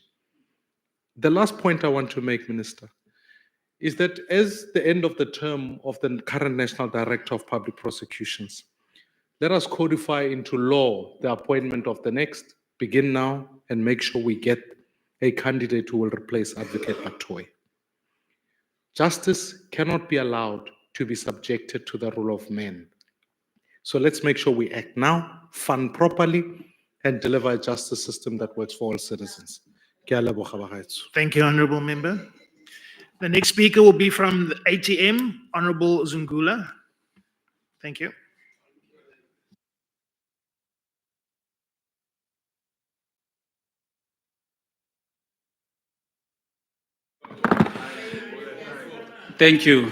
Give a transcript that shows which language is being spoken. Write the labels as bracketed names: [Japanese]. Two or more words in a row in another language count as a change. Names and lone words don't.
[English] The last point I want to make, Minister, is that as the end of the term of the current National Director of Public Prosecutions, Let us codify into law the appointment of the next, begin now, and make sure we get a candidate who will replace Advocate Batoy. Justice cannot be allowed to be subjected to the rule of men. So let's make sure we act now, fund properly, and deliver a justice system that works for all citizens. [Tswana] Ke a leboga bagaetsho. [English] Thank you, Honourable Member. The next speaker will be from the ATM, Honourable Zungula. Thank you. Thank you.